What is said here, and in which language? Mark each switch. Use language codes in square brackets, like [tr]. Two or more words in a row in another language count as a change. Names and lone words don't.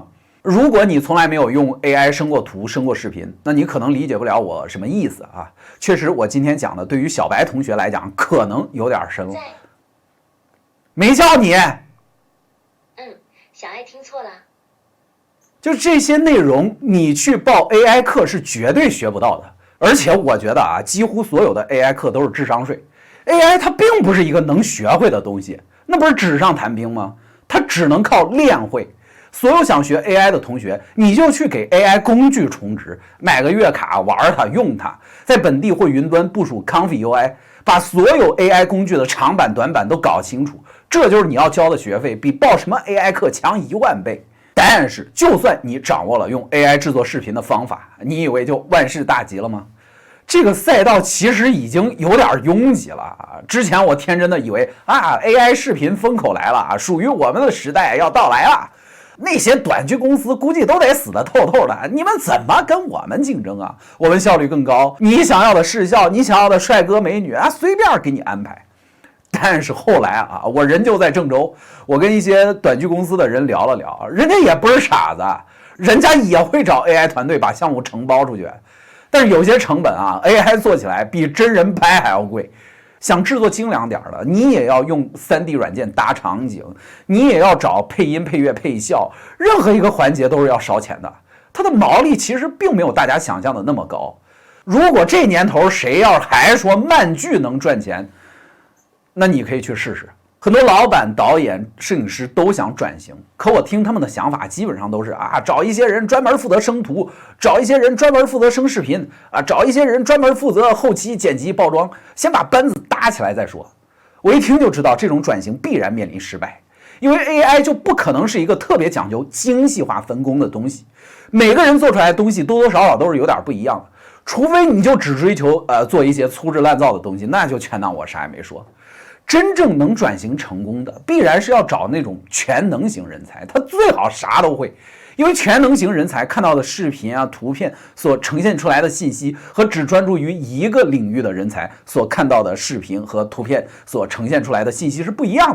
[zh] 如果你從來沒有用 AI 生過圖、生過視頻，那你可能理解不了我什麼意思啊。確實，我今天講的對於小白同學來講，可能有點深了。沒叫你。小愛聽錯了。就這些內容，你去報 AI 課是絕對學不到的。而且我觉得啊，几乎所有的 AI 課都是智商稅。AI 它并不是一個能學會的東西，那不是紙上談兵嗎？它只能靠練會。所有想學 AI 的同學，你就去給 AI 工具充值，買個月卡玩它用它，在本地或雲端部署 ComfyUI， 把所有 AI 工具的長板短板都搞清楚，這就是你要交的學費，比報什麼 AI 課強10000倍。但是就算你掌握了用 AI 制作視頻的方法，你以為就萬事大吉了嗎？這個賽道其實已經有點擁擠了。之前我天真的以為AI 視頻風口來了，屬於我們的時代要到來了。那些短劇公司估計都得死得透透的，你們怎麼跟我們競爭啊？我們效率更高，你想要的視效，你想要的帥哥美女隨便給你安排。但是後來我人就在鄭州，我跟一些短剧公司的人聊了聊，人家也不是傻子，人家也会找 AI 团队把項目承包出去。但是有些成本AI 做起來比真人拍還要貴。想制作精良點的，你也要用 3D 軟件搭場景，你也要找配音、配樂、配效，任何一個環節都是要燒錢的。它的毛利其實並沒有大家想象的那麼高。如果這年頭誰要還說慢劇能賺錢，那你可以去試試。很多老板、導演、攝影師都想轉型，可我聽他們的想法基本上都是找一些人專門負責生圖，找一些人專門負責生視頻，找一些人專門負責後期剪輯包裝，先把班子搭起來再說。我一聽就知道這種轉型必然面臨失敗，因為 AI 就不可能是一個特別講究精細化分工的東西，每個人做出來的東西多多少少都是有點不一樣的，除非你就只追求做一些粗制濫造的東西，那就全當我啥也沒說。真正能轉型成功的，必然是要找那種全能型人才，他最好啥都會。因為全能型人才看到的視頻圖片所呈現出來的信息，和只專注於一個領域的人才所看到的視頻和圖片所呈現出來的信息是不一樣的。